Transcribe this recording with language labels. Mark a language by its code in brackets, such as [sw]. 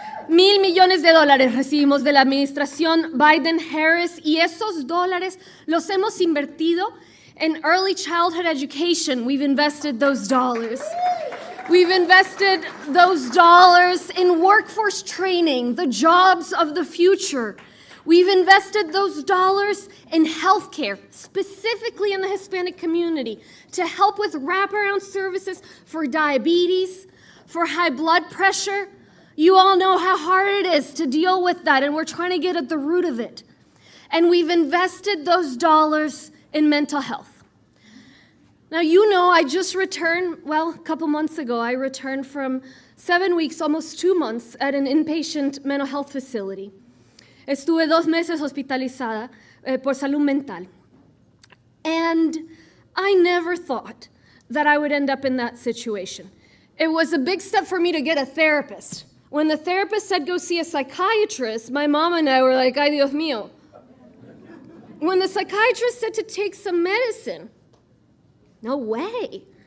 [es] $1,000 millones de dólares recibimos de la administración Biden-Harris, y esos dólares los hemos invertido [en] in early childhood education. We've invested those dollars. We've invested those dollars in workforce training, the jobs of the future. We've invested those dollars in healthcare, specifically in the Hispanic community, to help with wraparound services for diabetes, for high blood pressure. You all know how hard it is to deal with that, and we're trying to get at the root of it. And we've invested those dollars in mental health. Now, you know, I just returned, well, a couple months ago, I returned from 7 weeks, almost 2 months, at an inpatient mental health facility. [es] Estuve 2 meses hospitalizada por salud mental. [en] And I never thought that I would end up in that situation. It was a big step for me to get a therapist. When the therapist said go see a psychiatrist, my mom and I were like, [es] ay Dios mío. [en] When the psychiatrist said to take some medicine, no way.